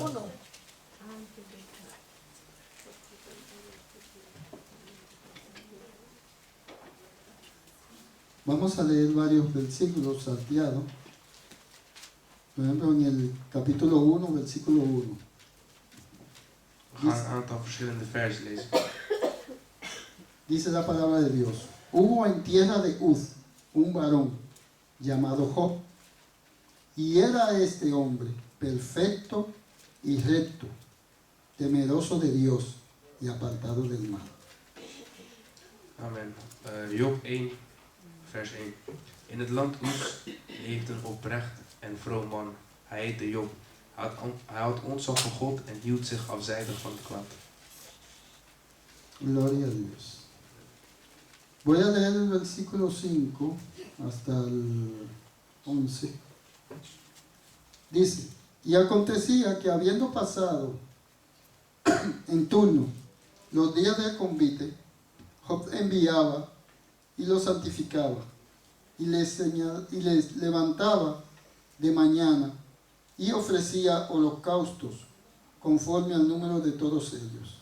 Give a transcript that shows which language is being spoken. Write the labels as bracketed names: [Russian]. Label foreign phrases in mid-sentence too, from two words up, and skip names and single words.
[Spanish] Uno. Vamos a leer varios versículos salteados. Por ejemplo, en el capítulo 1, versículo 1. [Dutch] We gaan een aantal verschillende versen lezen. [Spanish] Dice la palabra de Dios: hubo en tierra de Uz un varón llamado Job, y era este hombre perfecto y recto, temeroso de Dios y apartado del mal. [Dutch] Amen. Job 1, vers 1. In het land Uz leeft een oprecht en vroom man. Hij heette Job. Hij had ontzag voor God en hield zich afzijdig van het kwaad. [Spanish] Gloria a Dios. Voy a leer el versículo 5 hasta el 11. Dice: y acontecía que habiendo pasado en turno los días del convite, Job enviaba y los santificaba y les levantaba de mañana y ofrecía holocaustos conforme al número de todos ellos.